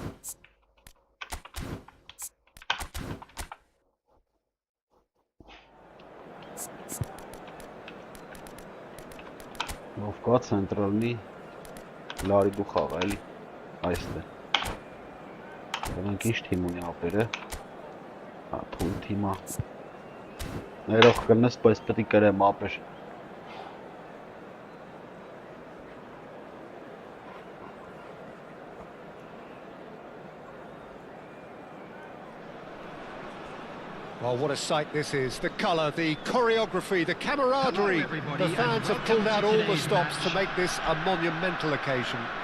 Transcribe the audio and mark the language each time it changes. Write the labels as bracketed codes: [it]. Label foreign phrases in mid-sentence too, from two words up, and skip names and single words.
[hy] Ով կա ցենտրալնի Լարիգու խաղ էլի այստեղ։ Դրանք ինչ թիմ ունի ապերը։ Հա, թույլ թիմա։ Ներող կնես, բայց պետք է կրեմ ապեր։ [en] Well, what a sight this is. The colour, the choreography, the camaraderie. The fans have pulled out all the stops to make this a monumental occasion.